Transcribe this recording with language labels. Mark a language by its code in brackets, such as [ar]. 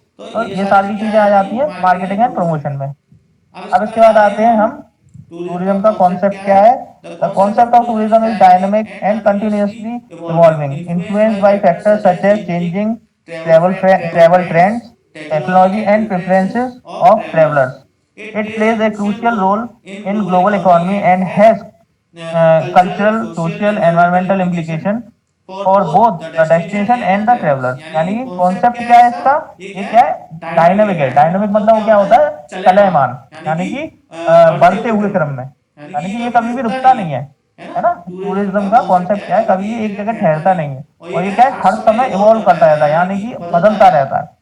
[hi] तो ये सारी चीजें आ जाती है [en] marketing and promotion [hi] में। अब इसके बाद आते हैं हम, टूरिज्म का कॉन्सेप्ट क्या है। [en] The concept of tourism is dynamic and continuously evolving, influenced by factors such as changing travel trends, technology and preferences of travellers. It plays a crucial role in global economy and has cultural, social, environmental implication for both the destination and the traveler। [hi] यानी कि concept क्या है इसका, ये क्या है, dynamic है। Dynamic मतलब वो क्या होता है, चलयमान, यानी कि बढ़ते हुए क्रम में, यानी कि ये कभी भी रुकता नहीं है ना। टूरिज्म का कॉन्सेप्ट क्या है, कभी ये एक जगह ठहरता नहीं है, और ये क्या है, हर समय इवॉल्व करता रहता है, यानी कि बदलता रहता है।